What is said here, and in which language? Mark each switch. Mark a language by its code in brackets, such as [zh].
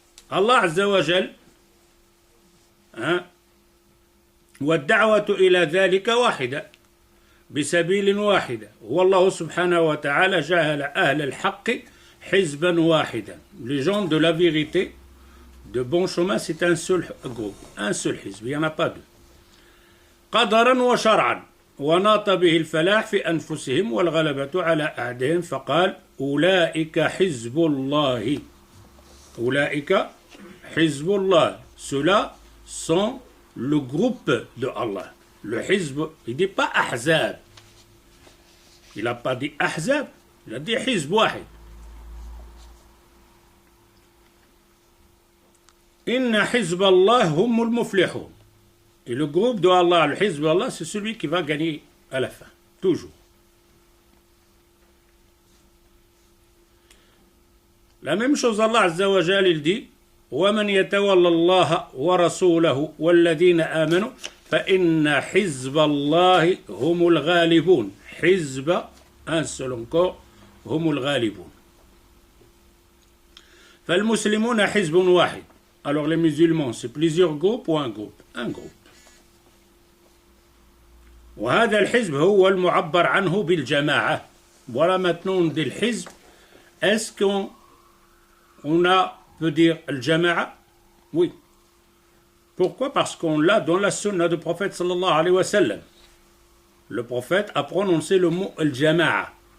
[ar] Allah Azza wa Jal, والدعوة إلى ذلك واحدة بسبيل واحدة والله سبحانه وتعالى جعل أهل الحق حزبا واحدا. [fr] Les gens de la vérité, de bon chemin, c'est un seul groupe, un seul حزب, il n'y en a pas deux. [ar] قدرا وشرعا وناط به الفلاح في أنفسهم والغلبة على أعدائهم فقال أولئك حزب الله. أولئك حزب الله. [fr] Ceux-là sont le groupe de Allah. Le hizb, il ne dit pas ahzab. Il n'a pas dit ahzab, il a dit hizb wahid. Inna hizb Allah humul muflihun. Et le groupe de Allah, le hizb Allah, c'est celui qui va gagner à la fin, toujours. [ar] La même chose, Allah Azza wa Jal, il dit وَمَنْ يَتَوَلَّ اللَّهَ وَرَسُولَهُ وَالَّذِينَ آمَنُوا فَإِنَّ حِزْبَ اللَّهِ هُمُ الْغَالِبُونَ. [fr] حزب, un seul encore, هم الغالبون. [ar] فالمسلمون حزب واحد. [fr] Alors les musulmans, c'est plusieurs groupes ou un groupe? Un groupe. [ar] وهذا الحزب هو المعبر عنه بالجماعة. [fr] Voilà maintenant on dit le hizb. Est-ce qu'on peut dire al-jama'a? Oui. Pourquoi? Parce qu'on l'a dans la sunna du prophète sallallahu alayhi wa sallam. Le prophète a prononcé le mot al-jama'a.